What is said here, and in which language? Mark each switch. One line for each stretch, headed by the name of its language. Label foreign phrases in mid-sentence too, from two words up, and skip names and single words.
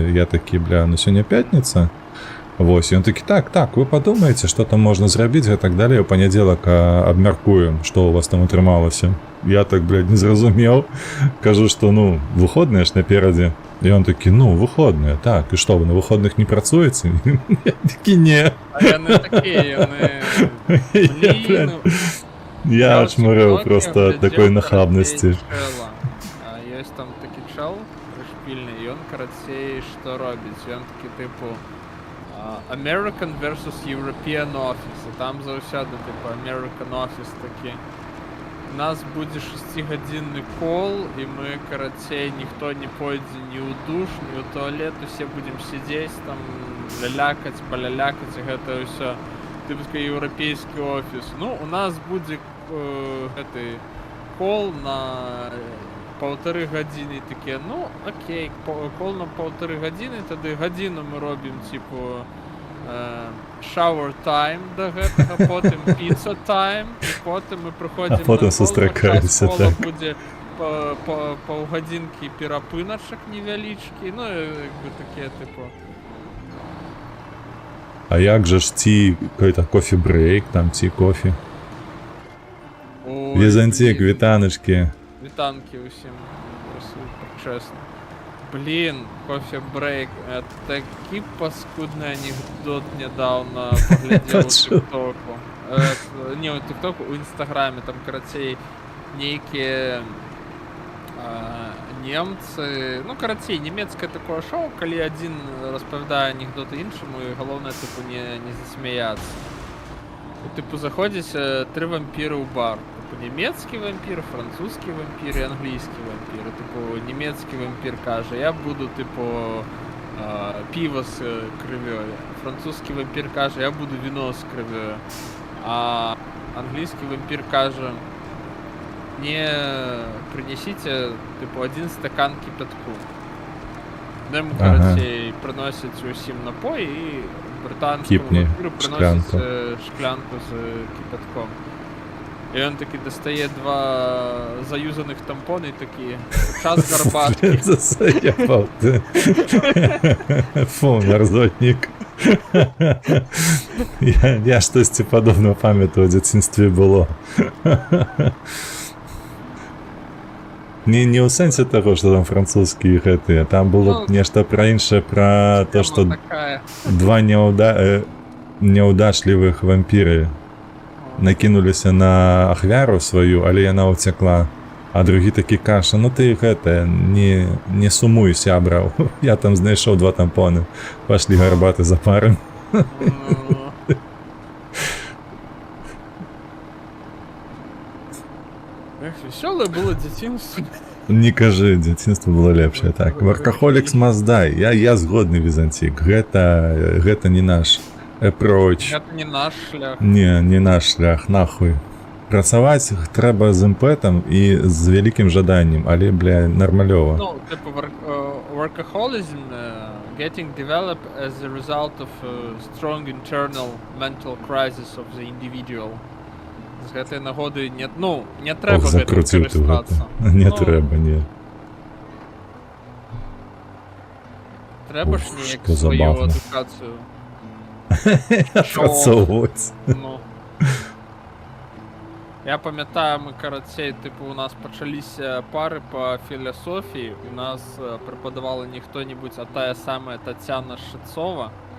Belarusian: Я такі, бля, ну сёння пятніца. Вось, і он такі, так, вы падумаеце, што там можна зрабіць, і так далей, у панядзелак абмяркуем, што у вас там атрымалася. Я так, блядь, не зразумеў. Кажу, што, ну, выходныя ж наперадзе. І он такі, ну, выходныя, так, і што, вы на выходных не працуеце? Я такі, не. А яны такія, яны... Блін,
Russian: Я очмурел просто от такой нахабности.
Ukrainian: Есть там такий чел пришпільний, і он, короче, що робить? Він такий, типу,
English: American versus European Office.
Ukrainian: І там завсяди, типу,
English: American Office такий.
Ukrainian: У нас буде 6-годинний кол, і ми, короче, ніхто не пойде ні у душ, ні у туалет, усі будемо сидіти, там, лялякать, балялякать, і гэта все. Типу такий європейський офіс. Ну, у нас буде кол на 1,5 години. Таке, ну, окей, кол на 1,5 години, тоді годину ми робимо, типу,
English: shower time
Belarusian: до гэтага,
English: потім pizza time,
Ukrainian: і потім ми приходимо а потім на
Belarusian: сустракаємося, кол, час так. кола буде паўгадзінкі перапыначак невялічкі, ну, якби таке, типу.
Russian: А як же ж ці какой-то кофе-брейк, там ці кофе?
Belarusian: Візантик, вітаночки.
Ukrainian: Вітанки усім, чесно. Блін, кофе-брейк. Я такий паскудний анекдот недавно поглядів у ТикТоку. Не, у ТикТоку, у Інстаграмі. Там, короче,
Belarusian: нейкі немцы, ну, короче, німецкае такое шоу, калі
Ukrainian: один розповідає анекдоти іншому, і головне, типу, не засміятися. І, типу, заходять 3 вампіри у бар. Типу, німецький вампір, французький вампір і англійський вампір. І, типу, німецький вампір каже, я буду, типу, пиво с кров'ю. Французький вампір каже, я буду вино з кров'ю. А англійський вампір каже,
Russian: мне принесите,
Ukrainian: типу, 1 стакан кипятку. Ним, коротше, приносять усім напої, і британському Кіпні, вампіру приносять шклянку з кипятком. І він такий достає 2 заюзаних тампони і такі,
Belarusian: час гарбатки.
Ukrainian: Засаяпав ти. Фу, мерзотник. Я щось подобне пам'ятаю, в дитинстві було. Не у сенсі того, що там французькі гэты, а там було нешта про інше, про то, що
Belarusian: Такая. 2 неудачливых вампіры накинуліся на ахвяру свою, але яна уцякла. А другі такі каже, ну ти гэта, не сумуй, сябра,
Ukrainian: я там знайшов 2 тампони, пошли гарбати за пару.
Russian: Эх, веселое было дитинство.
Ukrainian: Не кажи, дитинство було лепше. Так,
English: Workaholics must die.
Ukrainian: Я згодний, Візантик.
Belarusian: Гэта не наш approach.
Ukrainian: Это не наш шлях. Не наш шлях, нахуй.
Belarusian: Працаваць трэба з імпэтам і з вялікім жаданнем, але, бля, нармалёва.
Ukrainian: Ну, типу,
English: workaholism getting developed as a result of strong internal mental crisis of the individual.
Belarusian: З гэтай нагоди не треба гэтым Закруціў ты карыстацца. гэта. Не трэба, не. Трэба ж Уф, неяк што сваю забавна. адукацыю. Працоўваць. Ну. Я памятаю, мы, карацей, типу, у нас пачаліся пары па філасофіі, у нас преподавала не хто-небудзь, а тая самая Тацяна Шыцова.